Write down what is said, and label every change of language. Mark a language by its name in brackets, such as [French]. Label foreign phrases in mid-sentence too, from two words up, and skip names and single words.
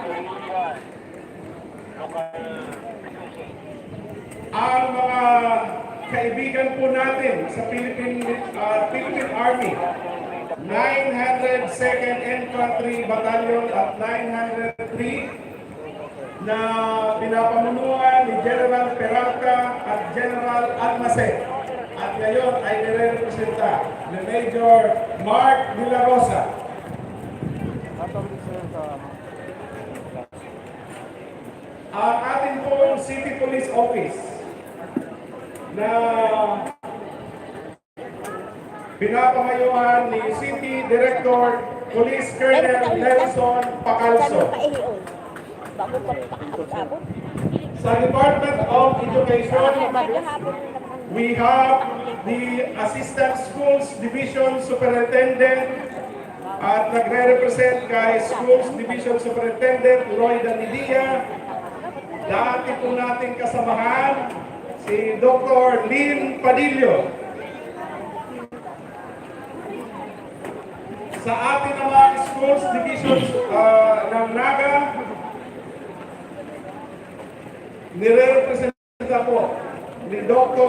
[Filipino] Ang mga kaibigan po natin sa Philippine Army, 902nd Infantry Battalion at 903 na pinapamunuan ni General Peralta at General Almacen. At ngayon ay nire-representa ni Major Mark De La Rosa. Ang ating pong City Police Office, na pinapangayuhan ni City Director Police Colonel Nelson Pacalso. Bago pa abot. [English] Sa Department of Education, we have the Assistant Schools Division Superintendent [Filipino] at nagre-represent kay [English] Schools Division Superintendent Roy Danidia. [Filipino] Dati po nating kasamahan si Dr. Lynn Padillo. Sa ating namang Schools Division ng Naga, nire-representa po ni Dr.